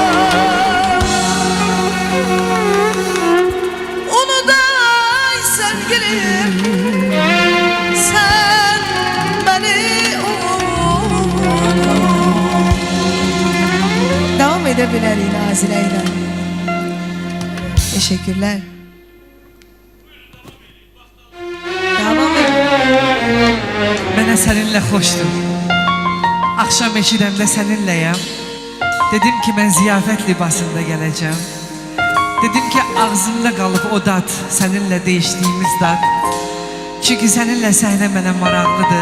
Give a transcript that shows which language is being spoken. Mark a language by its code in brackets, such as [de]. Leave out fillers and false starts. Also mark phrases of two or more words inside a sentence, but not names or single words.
[tr] Onu da ay sevgilim sen beni unutma. Devam edebiliriz Nazile ile. Teşekkürler. Devam edelim. [az] Mənə səninlə xoşdur. Axşam eşidəmdə səninləyəm. Dedim ki mən ziyafət libasında gələcəm. Dedim ki ağzımda qalıb o dad, səninlə değişdiyimiz dad. Çünki səninlə səhnə mənə maraqlıdır.